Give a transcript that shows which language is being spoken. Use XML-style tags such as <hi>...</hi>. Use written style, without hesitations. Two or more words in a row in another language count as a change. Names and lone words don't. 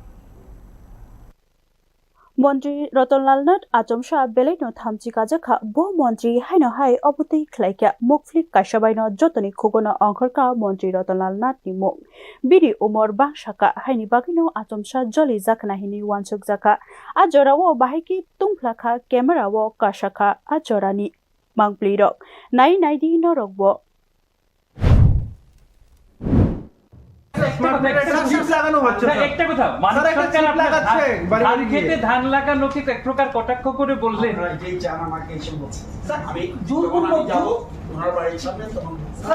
<trp>Montri Ratanlal Nath Achomsa Beleino Thamchi Kajakha Bo Montri Haino Hai Obuti Klaika Mukflik Kashabaino Jotoni Kugono Angkorka Montri Ratanlal Nath ni Muk Biri Umor Bangsaka Haini Bagino Achomsa Joli Zakna Hini Wansuk Zaka Ajorawo Bahiki Tungplaka Camera Wo Kashaka Ajorani Mangplirok Nai Naidi Norokbo</trp> <bn>একটা কথা মানুষ সরকার ধান খেতে ধান লাগা লোকে এক প্রকার কটাক্ষ করে বললেন এই জান আমাকে এসে বলছে স্যার আমি জোরপূর্বক যাব ওনার বাড়ির সামনে তখন স্যার</bn>